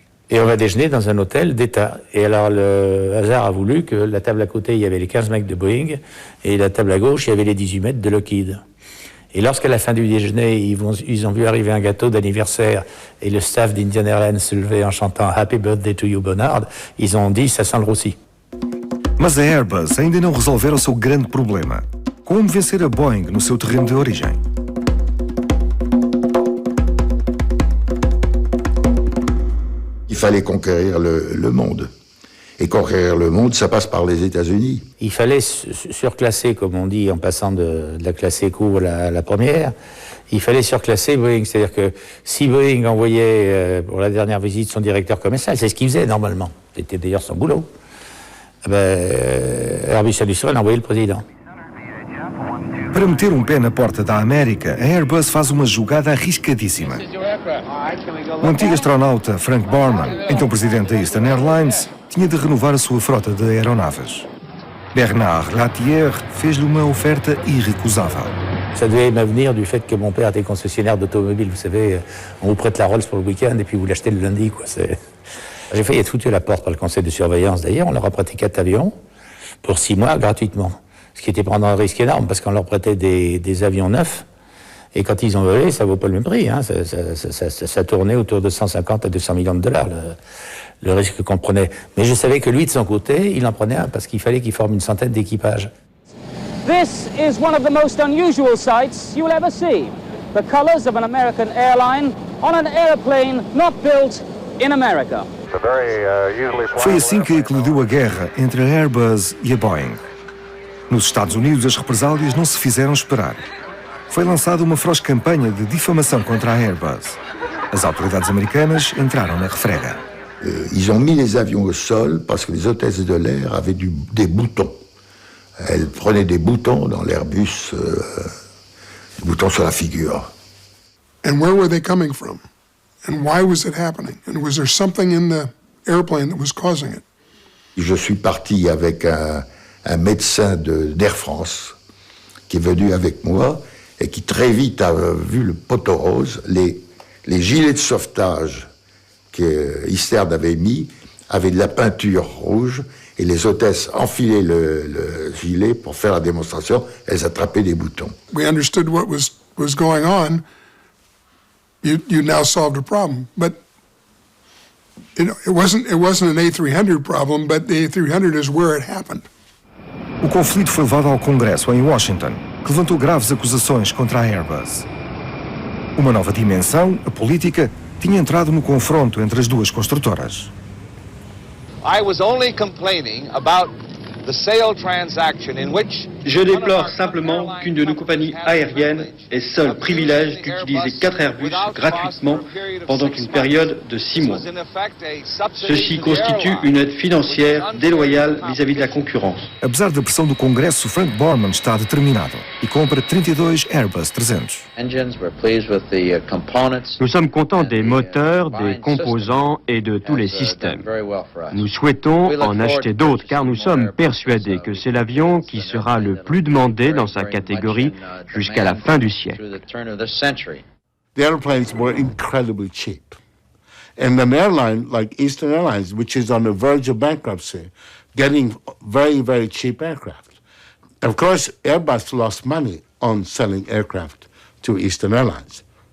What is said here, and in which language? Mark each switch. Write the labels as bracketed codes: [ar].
[fr] Et on va déjeuner dans un hôtel d'État. Et alors le hasard a voulu que la table à côté, il y avait les 15 mecs de Boeing, et la table à gauche, il y avait les 18 mètres de Lockheed. Et lorsqu'à la fin du déjeuner, ils ont vu arriver un gâteau d'anniversaire et le staff d'Indian Airlines se lever en chantant « [en] Happy birthday to you, Bonnard [fr] », ils ont dit « ça sent le roussi ». [pt] Mas a Airbus ainda não resolvera o seu grande problema. Como vencer a Boeing no seu terreno de origem? [fr] Il fallait conquérir le monde. Et conquérir le monde, ça passe par les États-Unis. Il fallait surclasser, comme on dit, en passant de la classe éco à la première, il fallait surclasser Boeing. C'est-à-dire que si Boeing envoyait pour la dernière visite son directeur commercial, c'est ce qu'il faisait normalement, c'était d'ailleurs son boulot, Airbus Industrial envoyait le président. [pt] Para meter pé na porta da América, a Airbus faz uma jogada arriscadíssima. O antigo astronauta Frank Borman, então presidente da Eastern Airlines, tinha de renovar a sua frota de aeronaves. Bernard Latier fez-lhe uma oferta irrecusável. [fr] Ça devait me venir du fait que mon père était concessionnaire d'automobile. Vous savez, on vous prête la Rolls pour le week-end et puis vous l'achetez le lundi, quoi. J'ai failli être foutu à la porte par le conseil de surveillance. D'ailleurs, on leur a prêté 4 avions pour 6 mois gratuitement. Ce qui était prendre un risque énorme parce qu'on leur prêtait des avions neufs. Et quand ils ont volé, ça vaut pas le même prix. Hein. Ça tournait autour de 150 à 200 millions de dollars, le risque qu'on prenait. Mais je savais que lui, de son côté, il en prenait un parce qu'il fallait qu'il forme une centaine d'équipages. [en] This is one of the most unusual sights you'll ever see. The colors of an American airline on an airplane not built in America. [pt] Foi assim que eclodiu a guerra entre a Airbus e a Boeing. Nos Estados Unidos, as represálias não se fizeram esperar. Foi lançada uma feroz campanha de difamação contra a Airbus. As autoridades americanas entraram na refrega. [fr] Ils ont mis les avions au sol parce que les hôtesses de l'air avaient des boutons. Elles prenaient des boutons dans l'Airbus, des boutons sur la figure. [en] And where were they coming from? And why was it happening? And was there something in the airplane that was causing it? [fr] Je suis parti avec un médecin d'Air France qui est venu avec moi et qui très vite a vu le poteau rose, les gilets de sauvetage qu'Eastern avait mis avaient de la peinture rouge et les hôtesses enfilaient le gilet pour faire la démonstration, elles attrapaient des boutons. [en] We understood what was going on. You now solved a problem, but it wasn't an A300 problem, but the A300 is where it happened. [pt] O conflito foi levado ao Congresso, em Washington, que levantou graves acusações contra a Airbus. Uma nova dimensão, a política, tinha entrado no confronto entre as duas construtoras. [en] I was only complaining about the sale transaction in which [fr] Je déplore simplement qu'une de nos compagnies aériennes ait seul privilège d'utiliser 4 Airbus gratuitement pendant une période de 6 mois. Ceci constitue une aide financière déloyale vis-à-vis de la concurrence. [pt] Apesar da pressão do Congresso, Frank Borman está determinado e compra 32 Airbus 300. [fr] Nous sommes contents des moteurs, des composants et de tous les systèmes. Nous souhaitons en acheter d'autres car nous sommes persuadés que c'est l'avion qui sera le plus demandé dans sa catégorie jusqu'à la fin du siècle. [en] The airplanes were incredibly cheap. And an airline like Eastern Airlines, which is on the verge of bankruptcy, getting very, very cheap aircraft. Of course, Airbus lost money on selling aircraft to Eastern Airlines.